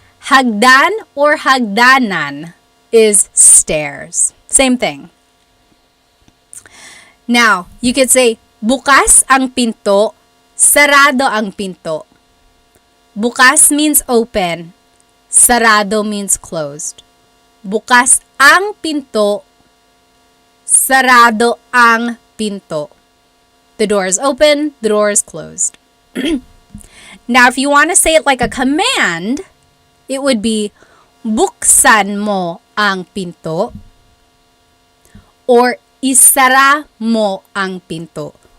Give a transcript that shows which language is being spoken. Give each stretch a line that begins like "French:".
English: Hagdan or hagdanan is stairs. Same thing. Now, you could say,
Filipino: bukas ang pinto, sarado ang pinto.
English: Bukas means open, sarado means closed.
Filipino: Bukas ang pinto, sarado ang pinto.
English: The door is open, the door is closed. Now, if you want to say it like a command, it would be,
Filipino: buksan mo ang pinto,
English: or
Filipino: isara mo ang pinto.